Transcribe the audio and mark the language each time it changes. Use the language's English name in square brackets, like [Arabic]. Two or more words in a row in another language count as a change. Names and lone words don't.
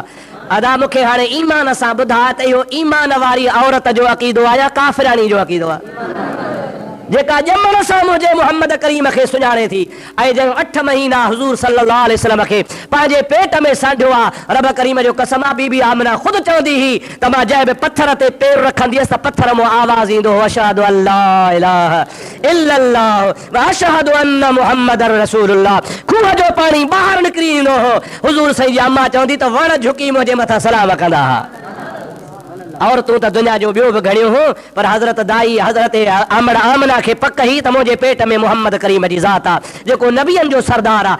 [Sindhi] अदा मूंखे हाणे ईमान सां ॿुधा त इहो ईमान वारी औरत जो अक़ीदो आहे या काफ़िरानी जो अक़ीदो आहे जेका ॼमण सां मुंहिंजे मुहम्मद करीम खे सुञाणे थी ऐं जंहिं 8 महीना हुज़ूर [Arabic] صلى الله عليه وسلم [Sindhi] खे पंहिंजे पेट में सांढियो आहे। रब करीम जो कसम आहे, बीबी आमना ख़ुदि चवंदी हुई त मां जंहिं बि पत्थर ते पेर रखंदी हुअसि त पत्थर मां आवाज़ ईंदो हो, [Arabic] أشهد أن لا إله إلا الله وأشهد أن محمدا رسول الله. [Sindhi] खूह जो पाणी ॿाहिरि निकिरी ईंदो हो। हुज़ूर साईं जी अम्मा चवंदी त वण झुकी मुंहिंजे मथां सलाम कंदा हुआ। और तूं त दुनिया जो ॿियो बि घणियो हो, पर हज़रत दाई हज़रत अमड़ आमना खे पक ही त मुंहिंजे पेट में मुहम्मद करीम जी ज़ात आहे जेको नबियनि जो सरदार आहे।